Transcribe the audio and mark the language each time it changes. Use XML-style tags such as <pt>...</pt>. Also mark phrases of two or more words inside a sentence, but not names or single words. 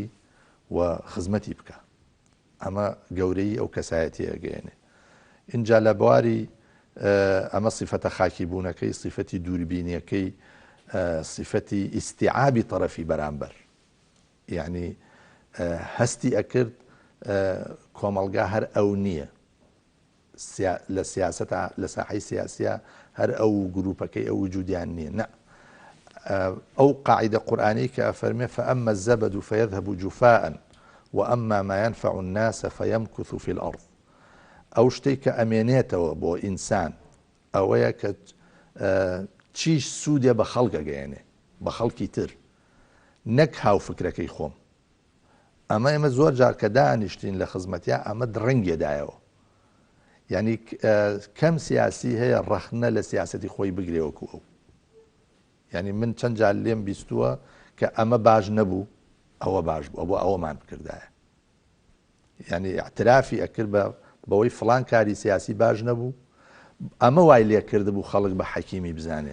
<ckb>و خزمەتی بکە ئەمە گەورەی ئەو کەسایەتی ئەگەێنێ اینجا لە بواری ئەمە سیفەتە خاکی بوونەکەی سیفەتی دووربینیەکەی سیفەتی ئیستیعابی تەرەفی بەرامبەر یعنی هەستی ئەکرد کۆمەلگا هەر ئەو نییە لە سیاست لە ساحەی سیاسیە هەر ئەو گروپەکەی ئەو وجودیان نییە نە ئەو قاعدە قورئانی کە ئەفەرمێ</ckb> <ar>فأما الزبد فيذهب جفاء وأما ما ينفع الناس فيمكث في الأرض</ar> <ckb>ئەو شتێک کە ئەمێنێتەوە بۆ ئینسان ئەوەیە کە چیش سوودێ بە خەڵکە گەیەنێ بە خەڵکی تر نەک هاو فکرەکەی خۆم ئەمە ئێمە زۆر جار کە دانیشتین لە خزمەتیا ئەمە ڕەنگێدایەوە یعنی کەم سیاسی هەیە ڕەخنە لە سیاسەتی خۆی بگرێوەکو ئەو یعنی من چەند جار لێم بیستووە کە ئەمە باش نەبوو ئەوە باش بوو بۆ ئەوەمان بکردایە یعنی اعترافی ئەکرد بەوەی فڵان کاری سیاسی باش نەبوو ئەمە وای لێ کرد بوو خەڵک بە حەکیمی بزانێ</ckb>